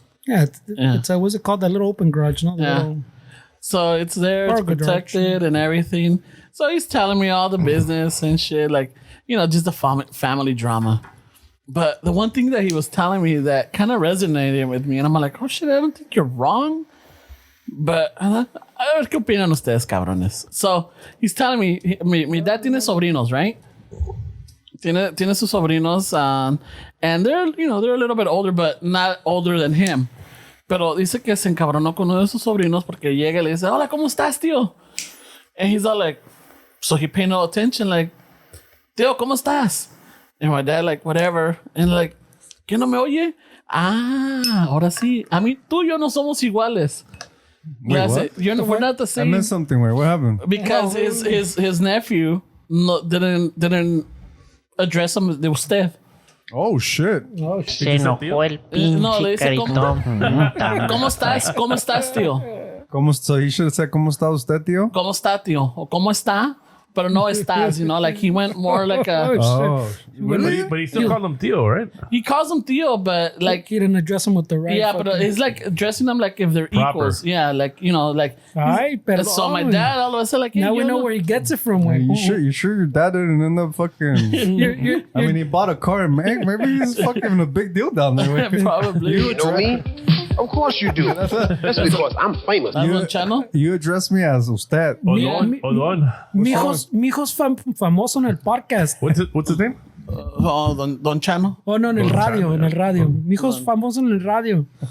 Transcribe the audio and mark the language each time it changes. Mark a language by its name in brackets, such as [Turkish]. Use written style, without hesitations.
[English] Yeah, it's what's it called? That little open garage, no? Yeah. Little, So it's there, it's Cargo protected and everything. So he's telling me all the business and shit, like, just the family drama. But the one thing that he was telling me that kind of resonated with me, and I'm like, oh shit, I don't think you're wrong. [Spanish] But a ver qué opinan ustedes, cabrones. [English] So he's telling me, [Spanish] mi dad tiene sobrinos, [English] right? [Spanish] Tiene sus sobrinos, [English] and they're a little bit older, but not older than him. [Spanish] Pero dice que se encabronó con uno de sus sobrinos porque llega y le dice, hola, ¿cómo estás, tío? [English] And he's all like, so he paid no attention, like, [Spanish] tío, ¿cómo estás? [English] And my dad, like, whatever. [Spanish] And like, ¿qué no me oye? Ahora sí. A mí, tú y yo no somos iguales. [English] Wait, what? We're not the I same. missed something. Wait, what happened? Because his nephew didn't address him [Spanish] de usted. [English] Oh shit. [Spanish] Se enojó el No, le dice, caritón. ¿Cómo estás? ¿Cómo estás, tío? [English] So he should have said, [Spanish] ¿Cómo está usted, tío? ¿Cómo está, tío? O ¿cómo está? Pero no estás, [English] like he went more like a... Oh, really? But he still called him Tio, right? He calls him tío, but like... he didn't address him with the right. Yeah, but it's like addressing them like if they're Proper. equals. Yeah, like, like... [Spanish] Ay, perdón. [English] So my dad all of a sudden like... Now hey, we know yo, where he gets it from. Hey, [Spanish] Güey. [English] you sure your dad didn't end up fucking... I mean, he bought a car and maybe he's fucking a big deal down there. Way. Probably. You know me? Of course you do. That's because I'm famous. That's on channel? You address me as usted. Odon. [Spanish] Mijos famoso en el podcast. [English] What's his name? Oh, Don Chano. [Spanish] Oh, no, en el radio, en el radio. Mijos famoso en el radio.